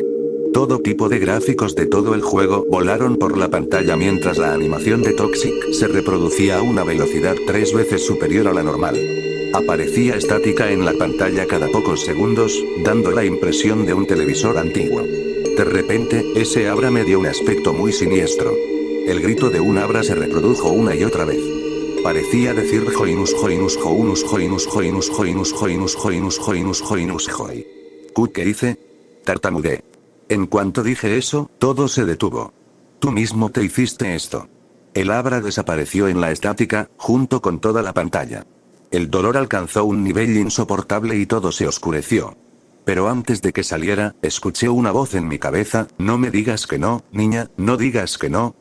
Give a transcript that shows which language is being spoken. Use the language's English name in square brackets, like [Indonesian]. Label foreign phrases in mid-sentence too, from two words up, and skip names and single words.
[Spanish] Todo tipo de gráficos de todo el juego volaron por la pantalla mientras la animación de Toxic se reproducía a una velocidad 3 veces superior a la normal. Aparecía estática en la pantalla cada pocos segundos, dando la impresión de un televisor antiguo. De repente, ese Abra me dio un aspecto muy siniestro. El grito de un Abra se reprodujo una y otra vez. Parecía decir [English] Joinus Joinus Joinus Joinus Joinus Joinus Joinus Joinus Joinus Joinus Joi. [Spanish] ¿Qué hice? Tartamudeé. En cuanto dije eso, todo se detuvo. Tú mismo te hiciste esto. El Abra desapareció en la estática, junto con toda la pantalla. El dolor alcanzó un nivel insoportable y todo se oscureció. Pero antes de que saliera, escuché una voz en mi cabeza: no me digas que no, niña, no digas que no.